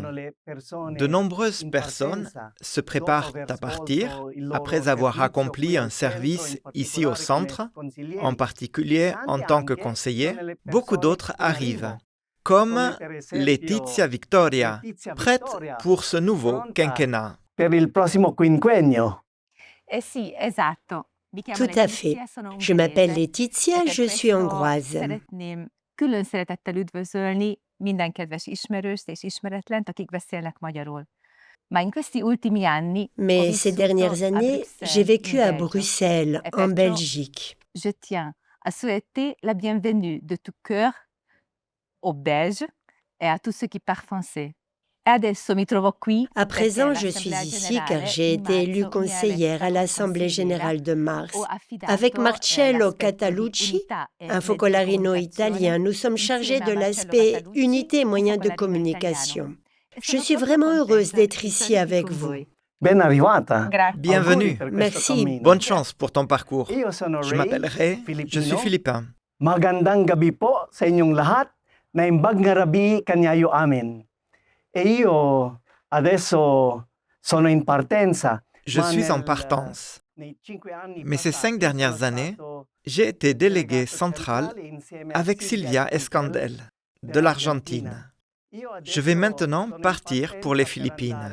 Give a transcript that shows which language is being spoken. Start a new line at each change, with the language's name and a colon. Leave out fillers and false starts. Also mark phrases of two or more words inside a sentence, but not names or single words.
French: De nombreuses personnes se préparent à partir après avoir accompli un service ici au centre, en particulier en tant que conseiller. Beaucoup d'autres arrivent, comme Letizia Victoria, prête pour ce nouveau quinquennat. Tout à fait. Je m'appelle Letizia, je suis hongroise.
Hungarian: Külön szeretettel üdvözölni minden kedves ismerőst és ismeretlent, akik beszélnek magyarul.
French: Mais ces dernières années, j'ai vécu à Bruxelles, en Belgique. Je tiens à souhaiter la bienvenue de tout cœur aux Belges et à tous ceux qui parlent français. À présent, je suis ici car j'ai été élue conseillère à l'Assemblée générale de mars. Avec Marcello Catalucci, un focolarino italien, nous sommes chargés de l'aspect unité et moyens de communication. Je suis vraiment heureuse d'être ici avec vous. Bienvenue. Merci. Bonne chance pour ton parcours. Je m'appellerai, je suis philippin.
Filipino: Magandang gabi po sa inyong lahat.
Iloko: Naimbag nga rabi kanyayo amin.
French: Je suis en partance. Mais ces 5 dernières années, j'ai été délégué central avec Silvia Escandel de l'Argentine. Je vais maintenant partir pour les Philippines.